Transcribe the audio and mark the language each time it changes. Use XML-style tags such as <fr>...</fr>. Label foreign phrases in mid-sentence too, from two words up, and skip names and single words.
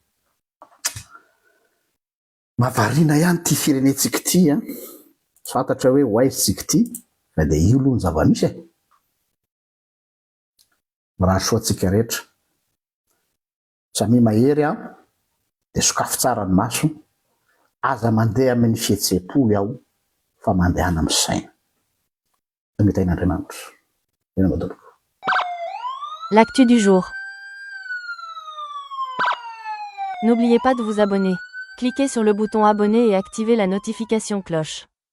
<mg>mahavariana ihany ty firenentsika ty a fantatra hoe hoaizintsika ty fa dia io aloha ny zava-misy raha soatsika rehetra samy mahery a dia sokafo tsara ny maso aza mandeha amin'ny fihetsepo iaho fa mandehana amin'ny saina mitain'Andriamanitra ena madoloko.</mg> <fr>L'actu du jour. N'oubliez pas de vous abonner. Cliquez sur le bouton abonner et activez la notification cloche.</fr>